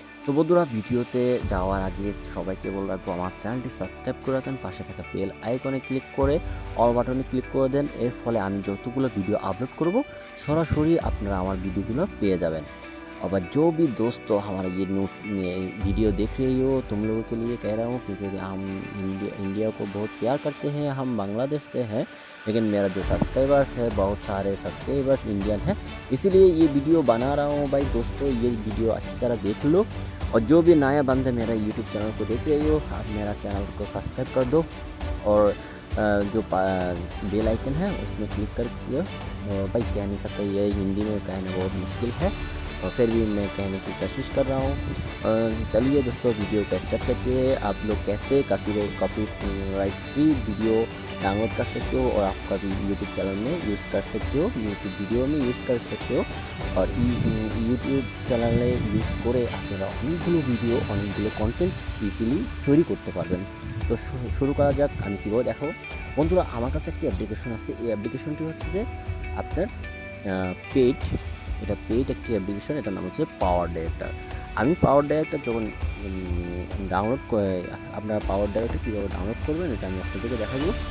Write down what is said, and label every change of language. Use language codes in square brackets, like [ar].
[bn] তো বন্ধুরা, ভিডিওতে যাওয়ার আগে সবাইকে বলে রাখবো আমার চ্যানেলটি সাবস্ক্রাইব করে রাখেন, পাশে থাকা বেল আইকনে ক্লিক করে অল বাটনে ক্লিক করে দেন। এর ফলে আমি যতগুলো ভিডিও আপলোড করব সরাসরি আপনারা আমার ভিডিওগুলো পেয়ে যাবেন। [hi] और जो भी दोस्त हमारा ये वीडियो देख रहे हो, तुम लोगों के लिए कह रहा हूँ क्योंकि हम इंडिया को बहुत प्यार करते हैं। हम बांग्लादेश से हैं, लेकिन मेरा जो सब्सक्राइबर्स है, बहुत सारे सब्सक्राइबर्स इंडियन हैं, इसीलिए ये वीडियो बना रहा हूँ। भाई दोस्तों, ये वीडियो अच्छी तरह देख लो, और जो भी नया बंदे मेरा यूट्यूब चैनल को देख रहे हो, आप मेरा चैनल को सब्सक्राइब कर दो और जो बेल आइकन है उसमें क्लिक कर दियो। भाई कह नहीं सकता, ये हिंदी में कहना बहुत मुश्किल है, और फिर भी मैं कहने की कोशिश कर रहा हूँ। चलिए दोस्तों, वीडियो का स्टार्ट करते हैं। आप लोग कैसे copy right free video download कर सकते हो और आपका भी यूट्यूब चैनल में यूज़ कर सकते हो, यूट्यूब वीडियो में यूज़ कर सकते हो, और यूट्यूब [bn] চ্যানেলে ইউজ করে আপনারা অনেকগুলো ভিডিও, অনেকগুলো কন্টেন্ট ইজিলি তৈরি করতে পারবেন। তো শুরু করা যাক। আমি কীভাবে দেখাবো বন্ধুরা, আমার কাছে একটি অ্যাপ্লিকেশন আছে। এই অ্যাপ্লিকেশনটি হচ্ছে যে আপনার পেইড, এটা পেইড একটি অ্যাপ্লিকেশন। এটার নাম হচ্ছে পাওয়ার ডাইরেক্টর। আমি পাওয়ার ডাইরেক্টর যখন ডাউনলোড করে, আপনারা পাওয়ার ডাইরেক্টর কীভাবে ডাউনলোড করবেন এটা আমি আপনাদেরকে দেখাবো।